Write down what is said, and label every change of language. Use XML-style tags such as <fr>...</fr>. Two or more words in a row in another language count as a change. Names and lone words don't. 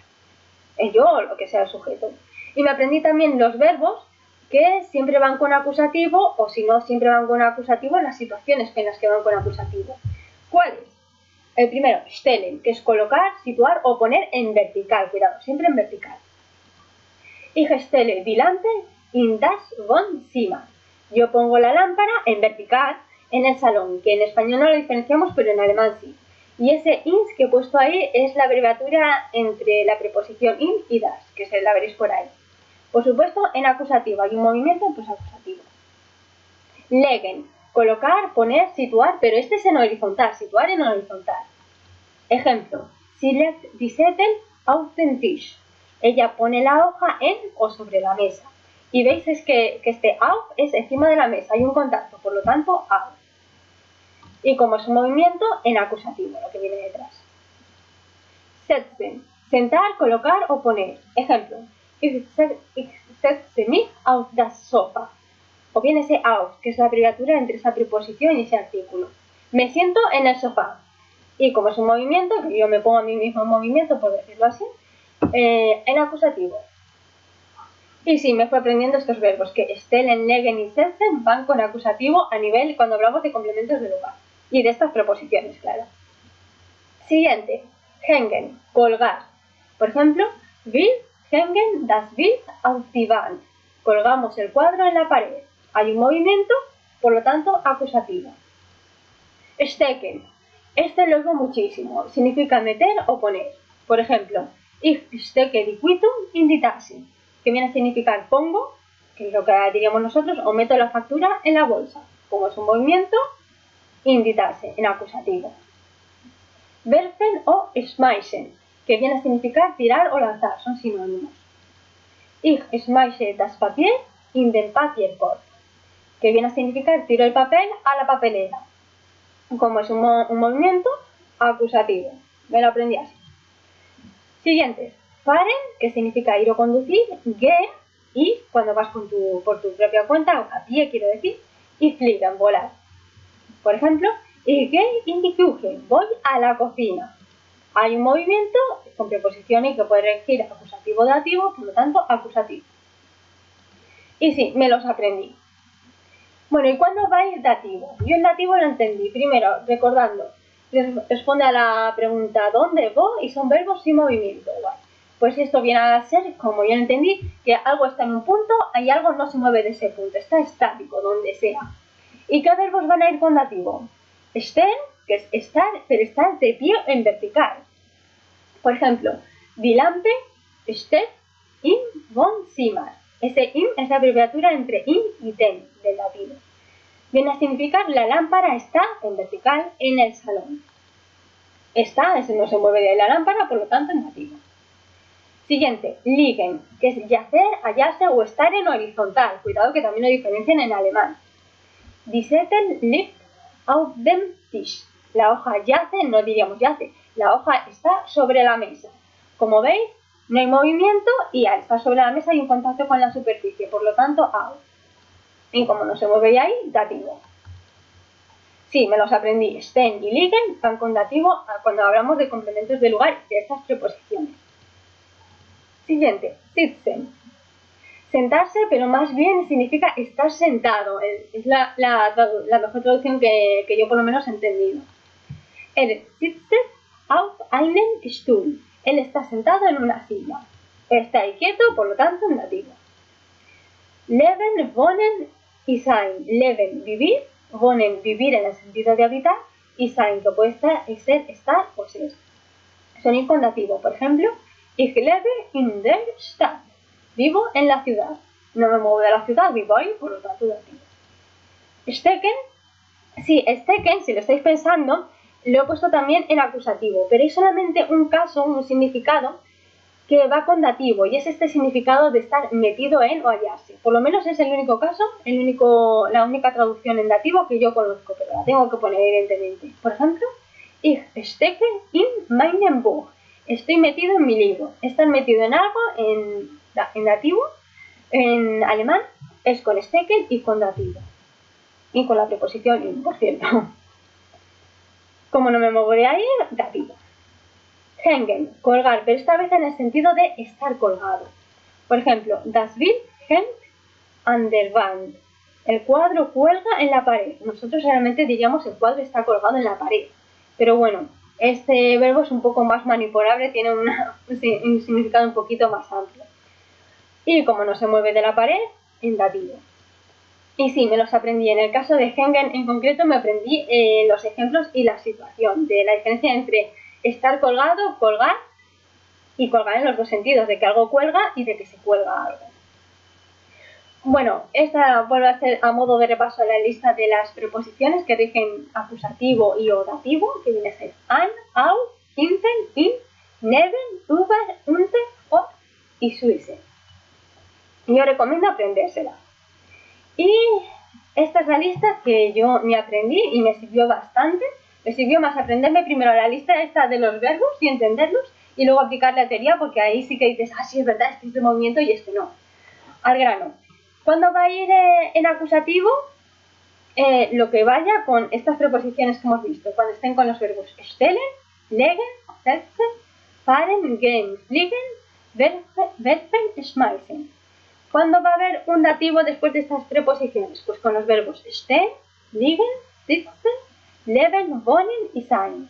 <es>Yo o lo que sea el sujeto. Y me aprendí también los verbos que siempre van con acusativo, o si no siempre van con acusativo, en las situaciones en las que van con acusativo. ¿Cuáles? El primero, stellen, que es colocar, situar o poner en vertical, cuidado, siempre en vertical.</es> <de>Ich stelle die Lampe in das Wohnzimmer.</de> <es>Yo pongo la lámpara en vertical en el salón, que en español no lo diferenciamos, pero en alemán sí. Y ese ins que he puesto ahí es la abreviatura entre la preposición in y das, que la veréis por ahí. Por supuesto, en acusativo hay un movimiento, pues acusativo. Legen, colocar, poner, situar, pero este es en horizontal, situar en horizontal. Ejemplo,</es> <de>sie legt die Zettel auf den Tisch.</de> <es>Ella pone la hoja en o sobre la mesa. Y veis es que este auf es encima de la mesa, hay un contacto, por lo tanto, auf. Y como es un movimiento, en acusativo, lo que viene detrás. Setzen, sentar, colocar o poner. Ejemplo,</es> <de>ich setze mich auf das Sofa.</de> <es>O bien ese auf, que es la abreviatura entre esa preposición y ese artículo. Me siento en el sofá. Y como es un movimiento, que yo me pongo a mí mismo en movimiento, por decirlo así, en acusativo. Y sí, me fui aprendiendo estos verbos, que</es> <de>stellen, legen y setzen</de> <es>van con acusativo a nivel cuando hablamos de complementos de lugar. Y de estas preposiciones, claro. Siguiente, hängen, colgar. Por ejemplo,</es> <de>wir hängen das Bild auf die Wand.</de> <es>Colgamos el cuadro en la pared. Hay un movimiento, por lo tanto, acusativo. Stecken. Este lo oigo muchísimo. Significa meter o poner. Por ejemplo,</es> <de>ich stecke die Quittung in die Tasche,</de> <es>que viene a significar pongo, que es lo que diríamos nosotros, o meto la factura en la bolsa. Como es un movimiento,</es> <de>in die Tasche,</de> <es>en acusativo. Werfen o schmeißen, que viene a significar tirar o lanzar, son sinónimos.</es> <de>Ich schmeiße das Papier in den Papierkorb,</de> <es>que viene a significar tiro el papel a la papelera. Como es un movimiento, acusativo. Me lo aprendí así. Siguientes. Fahren, que significa ir o conducir. Gehen, y cuando vas por tu propia cuenta, o a pie quiero decir. Y fliegen, volar. Por ejemplo,</es> <de>ich gehe in die Küche,</de> <es>voy a la cocina. Hay un movimiento con preposiciones que puede regir acusativo o dativo, por lo tanto, acusativo. Y sí, me los aprendí. Bueno, ¿y cuándo va a ir dativo? Yo el dativo lo entendí. Primero, recordando, responde a la pregunta ¿dónde voy? Y son verbos sin movimiento. Vale. Pues esto viene a ser, como yo lo entendí, que algo está en un punto y algo no se mueve de ese punto. Está estático, donde sea. ¿Y qué verbos van a ir con dativo? Stehen, que es estar, pero estar de pie en vertical. Por ejemplo,</es> <de>die Lampe steht im Wohnzimmer.</de> <es>Ese im es la abreviatura entre im y den del latino. Viene a significar la lámpara está en vertical en el salón. Está, ese no se mueve de la lámpara, por lo tanto en dativo. Siguiente, liegen, que es yacer, hallarse o estar en horizontal. Cuidado que también lo diferencian en alemán.</es> <de>Die Zettel liegt auf dem Tisch.</de> <es>La hoja yace, no diríamos yace, la hoja está sobre la mesa. Como veis, no hay movimiento y al estar sobre la mesa hay un contacto con la superficie, por lo tanto, auf. Y como no se mueve ahí, dativo. Sí, me los aprendí. Stehen y liegen van con dativo cuando hablamos de complementos de lugar de estas preposiciones. Siguiente, sitzen. Sentarse, pero más bien significa estar sentado. Es la mejor traducción que yo por lo menos he entendido.</es> <de>Sitzt auf einem Stuhl.</de> <es>Él está sentado en una silla. Está ahí quieto, por lo tanto, en dativo.</es> <de>Leben, wohnen y sein.</de> <es>Leben, vivir. Wohnen, vivir en el sentido de habitar. Y sein, que puede ser estar o ser. Son ir con dativo. Por ejemplo,</es> <de>ich lebe in der Stadt.</de> <es>Vivo en la ciudad. No me muevo de la ciudad, vivo ahí, por lo tanto, dativo. Stecken. Sí, stecken, si lo estáis pensando, lo he puesto también en acusativo, pero hay solamente un caso, un significado que va con dativo y es este significado de estar metido en o hallarse. Por lo menos es el único caso, la única traducción en dativo que yo conozco, pero la tengo que poner evidentemente. Por ejemplo,</es> <de>ich stecke in meinem Buch.</de> <es>Estoy metido en mi libro. Estar metido en algo en dativo, en alemán, es con stecken y con dativo. Y con la preposición in, por cierto. Como no me muevo de ahí, dativo. Hängen, colgar, pero esta vez en el sentido de estar colgado. Por ejemplo,</es> <de>das Bild hängt an der Wand.</de> <es>El cuadro cuelga en la pared. Nosotros realmente diríamos el cuadro está colgado en la pared. Pero bueno, este verbo es un poco más manipulable, tiene un significado un poquito más amplio. Y como no se mueve de la pared, en dativo. Y sí, me los aprendí. En el caso de hängen en concreto me aprendí los ejemplos y la situación de la diferencia entre estar colgado, colgar y colgar en los dos sentidos, de que algo cuelga y de que se cuelga algo. Bueno, esta vuelve a ser a modo de repaso la lista de las preposiciones que rigen acusativo y o dativo, que viene a ser</es> <de>an, au, hinten, in, neben, über, unter, vor y suisse.</de> <es>Yo recomiendo aprendérsela. Y esta es la lista que yo me aprendí y me sirvió bastante. Me sirvió más aprenderme primero la lista esta de los verbos y entenderlos y luego aplicar la teoría porque ahí sí que dices, ah, sí, es verdad, este es de movimiento y este no. Al grano. ¿Cuándo va a ir en acusativo? Lo que vaya con estas preposiciones que hemos visto, cuando estén con los verbos</es> <de>stellen, legen, setzen, fahren, gehen, fliegen, werfen, schmeißen.</de> <es>¿Cuándo va a haber un dativo después de estas preposiciones? Pues con los verbos</es> <de>stehen, liegen, sitzen, leben, wohnen y sein.</de>